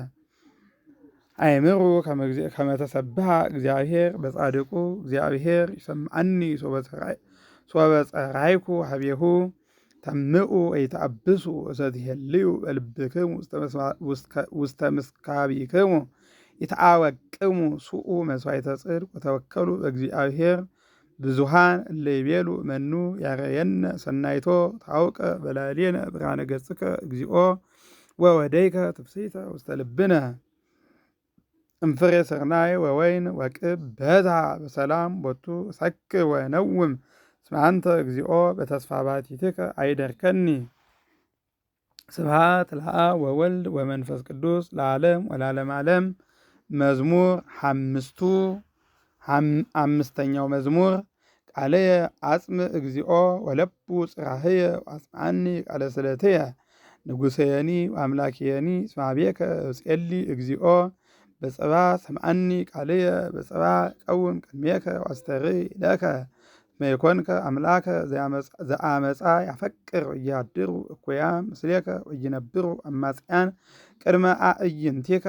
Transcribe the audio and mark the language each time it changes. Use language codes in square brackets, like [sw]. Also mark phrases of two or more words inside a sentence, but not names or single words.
[gez] አይምሩ ከመ ተሰብሐ እግዚአብሔር በጻድቁ እግዚአብሔር ይሰምዓኒ ሶበ ጸራይኩ ሀቤሁ ተምኡ ወይተአብሱ ወሰትሄልዩ በልብክሙ ውስተ ምስካቢክሙ ይተአወቅሙ ስኡ መስዋዕተ ጽድቅ ወተወከሉ በእግዚአብሔር ብዙሃን እለ ይቤሉ መኑ ያረየነ ሰናይቶ ታውቀ በላዕሌነ ብርሃነ ገጽከ እግዚኦ ወወደይከ ትፍሥሕተ ውስተ ልብነ እምፍሬ ስርናይ ወወይን ወቅብ በዝሃ በሰላም ቦቱ ሰክር ወነውም እስመ አንተ እግዚኦ በተስፋ ባቲትከ አይደርከኒ። ስብሐት ለአብ ወወልድ ወመንፈስ ቅዱስ ለዓለም ወለዓለመ ዓለም። መዝሙር 5ኛው መዝሙር ቃልየ አጽም እግዚኦ ወለቡ ጽራህየ አጽምዓኒ ቃለ ስእለትየ ንጉሰየኒ ወአምላክየኒ እስመ ኀቤከ እጼሊ እግዚኦ በጸባ ሰምዓኒ ቃልየ በጸባ ቀውም ቅድሜከ ዋስተሪ ለከ መይኮንከ አምላከ ዘአመፃ ያፈቅር እያድሩ እኩያን ምስሌከ ወይነብሩ አማጽያን ቅድመ አእይንቲከ